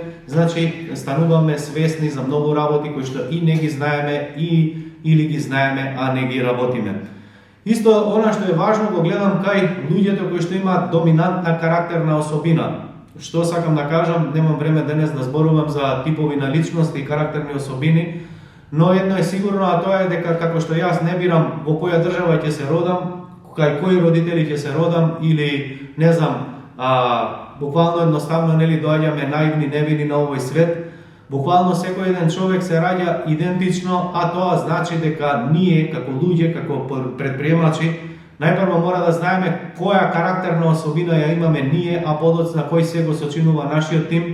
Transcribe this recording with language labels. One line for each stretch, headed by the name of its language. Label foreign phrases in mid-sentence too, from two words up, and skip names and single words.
Macedonian: Значи, стануваме свесни за многу работи кои што и не ги знаеме или ги знаеме, а не ги работиме. Исто, она што е важно го гледам кај луѓето кои што имаат доминантна карактерна особина. Што сакам да кажам, немам време денес да зборувам за типови на личности и карактерни особини,
Serbian: No jedno je sigurno, a to je
Macedonian: дека како што јас не бирам во која држава ќе се родам, кај кои родители ќе се родам или не знам, буквално едноставно нели доаѓаме наивни, невини на овој свет. Буквално секој еден човек се раѓа идентично, а тоа значи дека ние како луѓе, како предприемачи, најпрво мора да знаеме која карактерна особина ја имаме ние, а подоцна кој се го сочинува нашиот тим.